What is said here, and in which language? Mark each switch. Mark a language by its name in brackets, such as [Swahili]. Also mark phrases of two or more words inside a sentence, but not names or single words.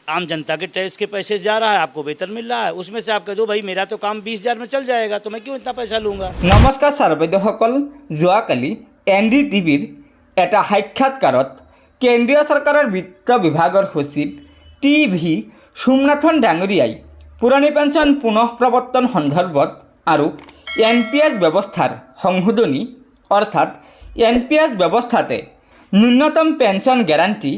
[Hindi] आम जनता के टैक्स के पैसे से जा रहा है, आपको वेतन मिल रहा है, उसमें से आप कह दो भाई मेरा तो काम 20,000 में चल जाएगा, तो मैं क्यों इतना पैसा लूँगा। [Assamese] नमस्कार ছাৰ বাইদেউসকল, যোৱাকালি NDTVৰ এটা সাক্ষাৎকাৰত কেন্দ্ৰীয় চৰকাৰৰ বিত্ত বিভাগৰ সচিব TV সোমনাথন ডাঙৰীয়াই পুৰণি পেঞ্চন পুনঃ প্ৰৱৰ্তন সন্দৰ্ভত আৰু NPS ব্যৱস্থাৰ সংশোধনী অৰ্থাৎ NPS ব্যৱস্থাতে ন্যূনতম পেঞ্চন গ্যাৰাণ্টি